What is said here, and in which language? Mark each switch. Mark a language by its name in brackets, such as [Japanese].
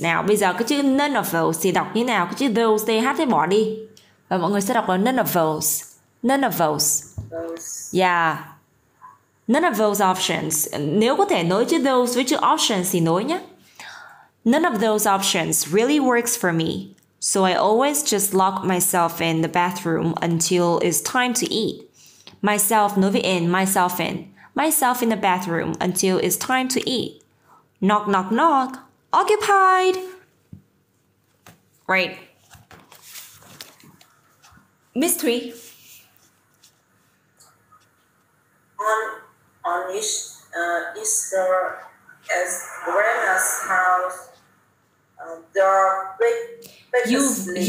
[Vietnamese] Nào bây giờ cái chữ [English] none of those [Vietnamese] thì đọc như nào? Cái chữ those th thì bỏ đi. Và mọi người sẽ đọc là [English] none of those. None of those. Yeah. None of those options. [Vietnamese] Nếu có thể nối chữ those với chữ options thì nối nhé. [English] None of those options really works for me. So I always just lock myself in the bathroom until it's time to eat. Myself [Vietnamese] nối với [English] in, myself in. Myself in the bathroom until it's time to eat. Knock, knock, knock. Occupied. Right. Miss Thủy. On Easter at Grandma's house, there are